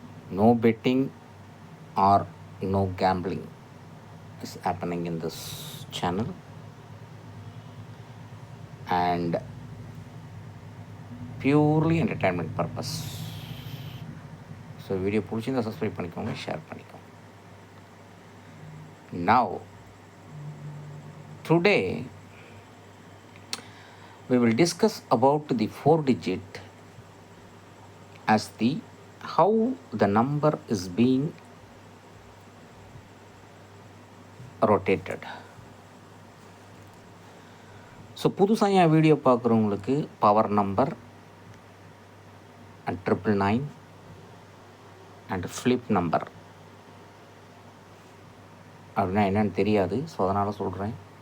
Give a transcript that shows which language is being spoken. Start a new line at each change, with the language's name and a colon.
English: No betting or no gambling is happening in this channel, and purely entertainment purpose.
Tamil: So video பிடிச்சிருந்தா subscribe பண்ணிக்கோங்க, share பண்ணிக்கோங்க.
English: Now today we will discuss about the 4-digit as the how the number is being rotated.
Tamil: So புதுசாக என் video பார்க்குறவங்களுக்கு power number and 999 and flip number அப்படின்னா என்னென்னு தெரியாது. So அதனால் சொல்கிறேன்.